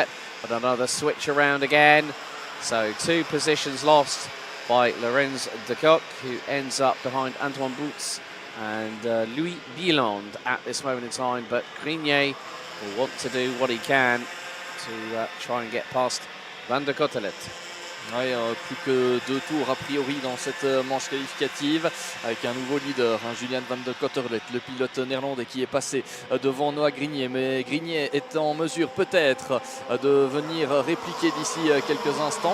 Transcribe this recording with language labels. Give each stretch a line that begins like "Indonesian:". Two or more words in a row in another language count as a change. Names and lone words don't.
English: But another switch around again. So 2 positions lost by Lorenz de Kock, who ends up behind Antoine Boots and Louis Bieland at this moment in time. But Grignier will want to do what he can to try and get past van der Kottelet.
French: Ouais, plus que 2 tours a priori dans cette manche qualificative avec un nouveau leader, Julian van der Kottelet, le pilote néerlandais qui est passé devant Noah Grignier. Mais Grignier est en mesure peut-être de venir répliquer d'ici quelques instants.